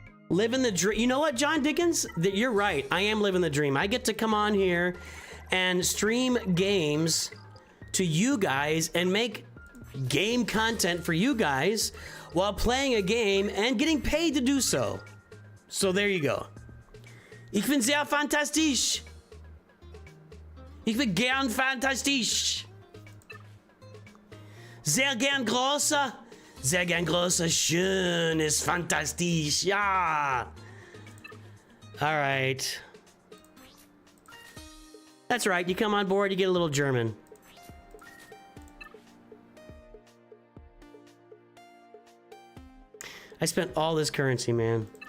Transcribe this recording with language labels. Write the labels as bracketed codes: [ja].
[en] Living the dream. You know what, John Dickens? You're right. I am living the dream. I get to come on here and stream games to you guys and make game content for you guys while playing a game and getting paid to do so. So there you go. [de] Ich bin sehr fantastisch. Ich bin gern fantastisch. Sehr gern großer. Sehr gern großer, schön, ist fantastisch, ja. [en] All right. That's right, you come on board, you get a little German. I spent all this currency, man.